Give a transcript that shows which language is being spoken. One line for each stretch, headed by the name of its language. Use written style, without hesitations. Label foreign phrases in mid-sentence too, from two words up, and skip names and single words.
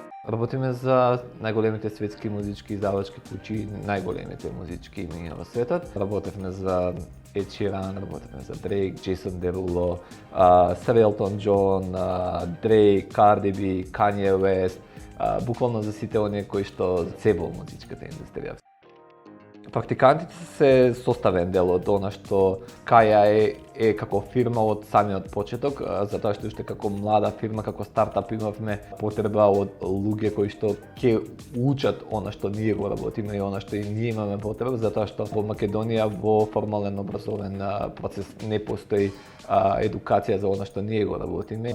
Macedonian: Работиме за најголемите светски музички издавачки куќи, најголемите музички имиња во светот. Работевме за Ed Sheeran, работевме за Drake, Jason Derulo, Sir Elton John, Drake, Cardi B, Kanye West, буквално за сите оние кои што се во музичката индустрија. Практикантите се составен дел од она што Каја е како фирма од самиот почеток, затоа што уште како млада фирма, како стартап имавме потреба од луѓе кои што ќе учат она што ние го работиме и она што и ние имаме потреба, затоа што во Македонија во формален образовен процес не постои едукација за она што ние го работиме.